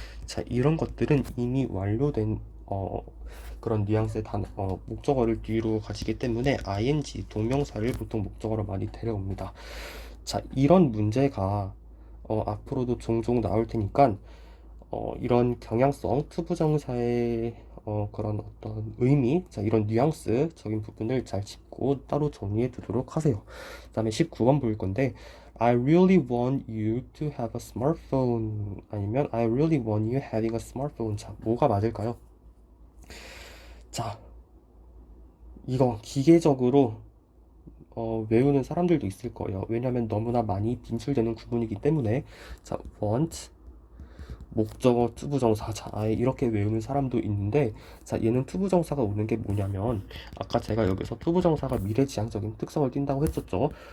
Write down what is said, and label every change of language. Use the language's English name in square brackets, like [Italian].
[Korean] 자, 이런 것들은 이미 완료된 그런 뉘앙스의 목적어를 뒤로 가지기 때문에 ing 동명사를 보통 목적어로 많이 데려옵니다. 자, 이런 문제가 앞으로도 종종 나올 테니까 이런 경향성 투부정사의 그런 어떤 의미, 자, 이런 뉘앙스적인 부분을 잘 짚고 따로 정리해 두도록 하세요. 그 다음에 19번 볼 건데, [English] I really want you to have a smartphone. [Korean] 아니면 [English] I really want you having a smartphone. [Korean] 자, 뭐가 맞을까요? 자, 이거 기계적으로 외우는 사람들도 있을 거예요. 왜냐하면 너무나 많이 빈출되는 구문이기 때문에. 자, want 목적어 투부정사. 자, 아예 이렇게 외우는 사람도 있는데, 자, 얘는 투부정사가 오는 게 뭐냐면, 아까 제가 여기서 투부정사가 미래지향적인 특성을 띈다고 했었죠.